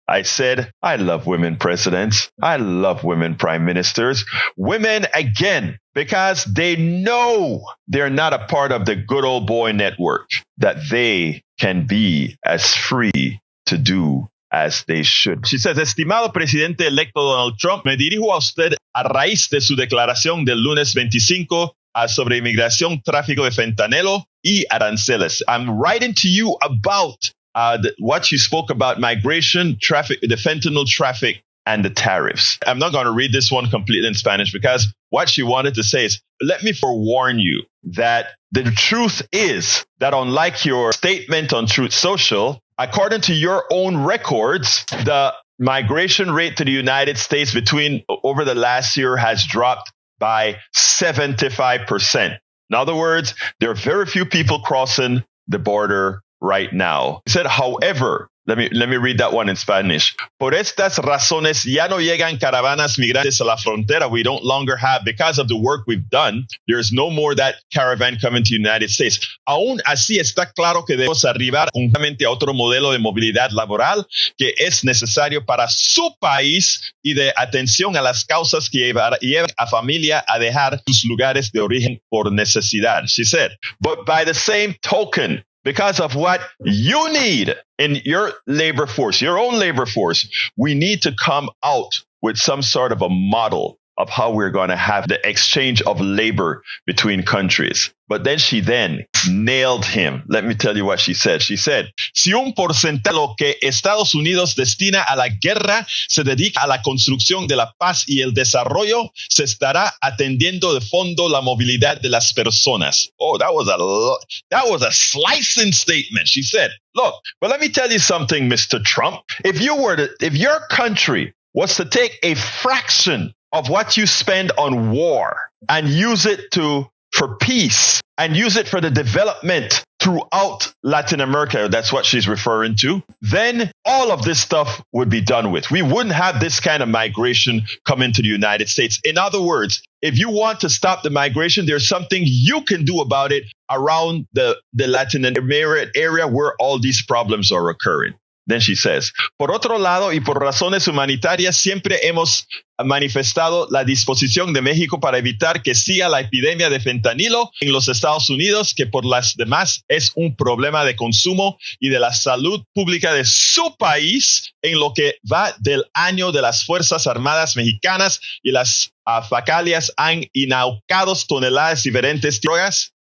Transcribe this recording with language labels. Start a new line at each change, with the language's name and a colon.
English: I said, I love women presidents. I love women prime ministers. Women, again, because they know they're not a part of the good old boy network, that they can be as free to do as they should. She says,
Spanish: estimado presidente electo Donald Trump, me dirijo a usted a raíz de su declaración del lunes 25 sobre inmigración, tráfico de fentanilo y aranceles.
English: I'm writing to you about what you spoke about migration, traffic, the fentanyl traffic, and the tariffs. I'm not going to read this one completely in Spanish because what she wanted to say is, let me forewarn you that the truth is that unlike your statement on Truth Social, according to your own records, the migration rate to the United States over the last year has dropped by 75%. In other words, there are very few people crossing the border right now. He said, however, let me read that one in Spanish.
Spanish: Por estas razones ya no llegan caravanas migrantes a la frontera.
English: We don't longer have, because of the work we've done, there's no more that caravan coming to the United States.
Spanish: Aún así está claro que debemos arribar conjuntamente a otro modelo de movilidad laboral que es necesario para su país y de atención a las causas que llevan a familia a dejar sus lugares de origen por necesidad.
English: She said, but by the same token, because of what you need in your labor force, your own labor force, we need to come out with some sort of a model of how we're going to have the exchange of labor between countries. But then she nailed him. Let me tell you what she said. She said,
Spanish: si un porcentaje de lo que Estados Unidos destina a la guerra se dedica a la construcción de la paz y el desarrollo, se estará atendiendo de fondo la movilidad de las personas.
English: Oh, that was a slicing statement. She said, look, but let me tell you something, Mr. Trump. If your country was to take a fraction of what you spend on war and use it for peace and use it for the development throughout Latin America, that's what she's referring to, then all of this stuff would be done with. We wouldn't have this kind of migration come into the United States. In other words, if you want to stop the migration, there's something you can do about it around the Latin America area where all these problems are occurring. Then she says,
Spanish: por otro lado y por razones humanitarias, siempre hemos manifestado la disposición de México para evitar que siga la epidemia de fentanilo en los Estados Unidos, que por las demás es un problema de consumo y de la salud pública de su país en lo que va del año de las Fuerzas Armadas Mexicanas y las facalias han inaucado toneladas diferentes de drogas.